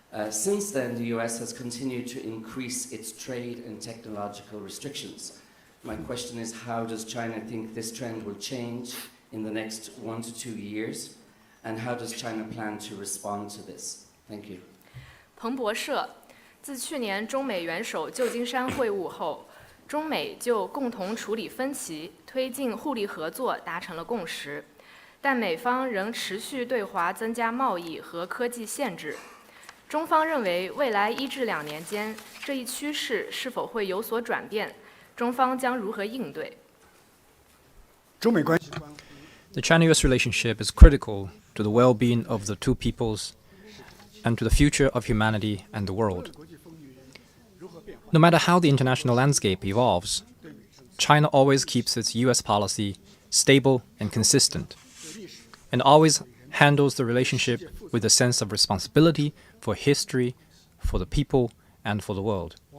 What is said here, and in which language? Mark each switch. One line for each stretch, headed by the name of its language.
English: Since then, the US has continued to increase its trade and technological restrictions. My question is, how does China think this trend will change in the next 1 to 2 years? And how does China plan to respond to this? Thank you.
Chinese: 彭博社自去年中美元首旧金山会晤后，中美就共同处理分歧、推进互利合作达成了共识，但美方仍持续对华增加贸易和科技限制。中方认为，未来1至2年间，这一趋势是否会有所转变？中方将如何应对？
English: The China-US relationship is critical to the well-being of the two peoples and to the future of humanity and the world. No matter how the international landscape evolves, China always keeps its US policy stable and consistent, and always handles the relationship with a sense of responsibility for history, for the people, and for the world.